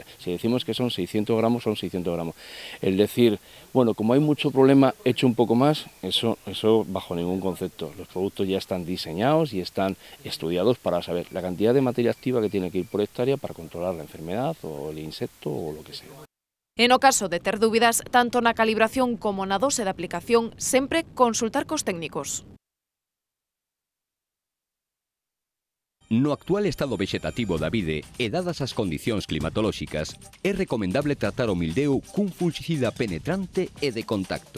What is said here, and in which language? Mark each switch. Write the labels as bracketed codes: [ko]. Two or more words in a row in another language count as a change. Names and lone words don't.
[es] Si decimos que son 600 gramos, son 600 gramos. El decir, bueno, como hay mucho problema, echo un poco más, eso bajo ningún concepto. Los productos ya están diseñados y están estudiados para saber la cantidad de materia activa que tiene que ir por hectárea para controlar la enfermedad o el insecto o lo que sea. [gl] En o caso de ter dúbidas, tanto na calibración como na dose de aplicación, sempre consultar cos técnicos. No actual estado vexetativo da vide e dadas as condicións climatolóxicas, é recomendable tratar o mildeo cun fungicida penetrante e de contacto.